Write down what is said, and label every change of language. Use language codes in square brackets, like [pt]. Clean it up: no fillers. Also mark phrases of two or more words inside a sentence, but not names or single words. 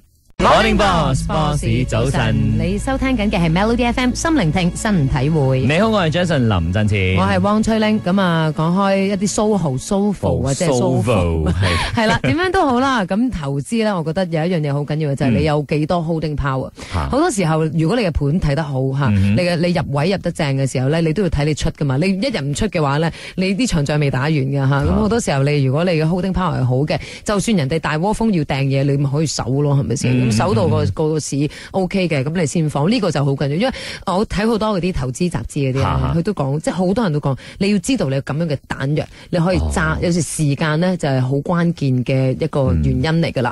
[en] Morning Boss，Boss 早晨， [yue] 你收聽緊嘅係 Melody FM 心靈聽新體會。你好，我係 Jason 林振前，我係汪翠玲。咁啊，講開一啲蘇豪、蘇富或者係蘇富，係啦，點樣都好啦。咁投資咧，我覺得有一樣嘢好緊要嘅就係你有幾多 [en] holding power。 [yue] 好多時候，如果你嘅盤睇得好吓，你入位入得正嘅時候咧，你都要睇你出噶嘛。你一日唔出嘅話咧，你啲場仗未打完嘅吓。咁好多時候如果你嘅 [en] holding power [yue] 係好嘅，就算人哋大窩蜂要掟嘢，你咪可以守咯，係咪先？守到個市 OK 嘅，咁你先放，呢個就好緊要。因為我睇好多嗰啲投資雜誌嗰啲佢都講，即係好多人都講，你要知道你有咁樣嘅彈藥，你可以揸。有時時間咧就係好關鍵嘅一個原因嚟噶啦。